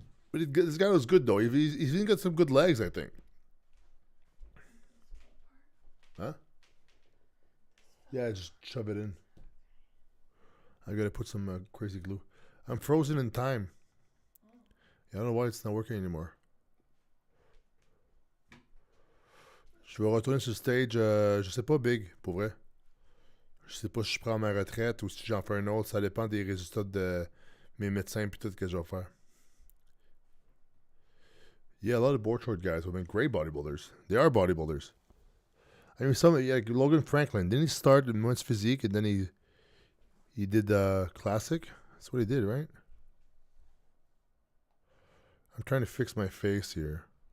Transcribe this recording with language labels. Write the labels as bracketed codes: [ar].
[en] But this guy was good though. He's even got some good legs, I think. Huh? Yeah, just shove it in. I gotta put some crazy glue. I'm frozen in time. Yeah, I don't know why it's not working anymore. [fr] Je vais retourner sur le stage, je sais pas, Big, pour vrai. Je sais pas si je prends ma retraite ou si j'en fais un autre. Ça dépend des résultats de mes médecins et tout que je vais faire. [en] Yeah, a lot of board short guys have been great bodybuilders. They are bodybuilders. I mean, like Logan Franklin, didn't he start in men's physique and then he did classic? That's what he did, right? I'm trying to fix my face here.